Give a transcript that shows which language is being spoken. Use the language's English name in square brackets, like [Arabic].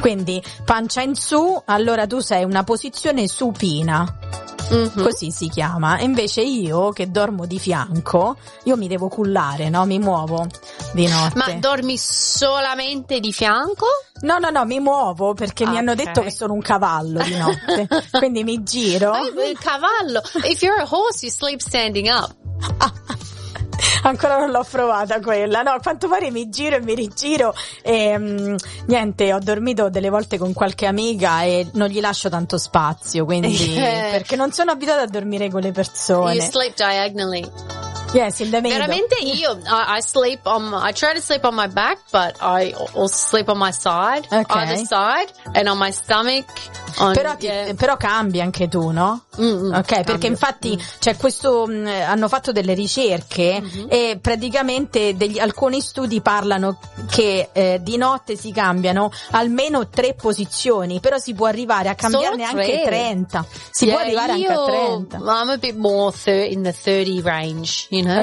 [Italian] Quindi pancia in su, allora tu sei una posizione supina. Mm-hmm. Così si chiama. E invece io che dormo di fianco, io mi devo cullare, no? Mi muovo di notte. Ma dormi solamente di fianco? No, mi muovo perché mi hanno detto che sono un cavallo di notte. Quindi mi giro. Il cavallo. [English] If you're a horse, you sleep standing up. [Italian] Ancora non l'ho provata quella, no, a quanto pare mi giro e mi rigiro e niente, ho dormito delle volte con qualche amica e non gli lascio tanto spazio, quindi perché non sono abituata a dormire con le persone. [English] You sleep diagonally. Yes, in the middle. [Italian] Veramente io, [English] I try to sleep on my back, but I also sleep on my side. Okay. Either side and on my stomach. [Italian] Però cambi anche tu, no? Mm-hmm. Ok, cambio. Perché infatti c'è questo, hanno fatto delle ricerche e praticamente alcuni studi parlano che di notte si cambiano almeno 3 posizioni, però si può arrivare a cambiarne anche 30. Si può arrivare anche a 30. [English] I'm a bit more in the 30 range, you know?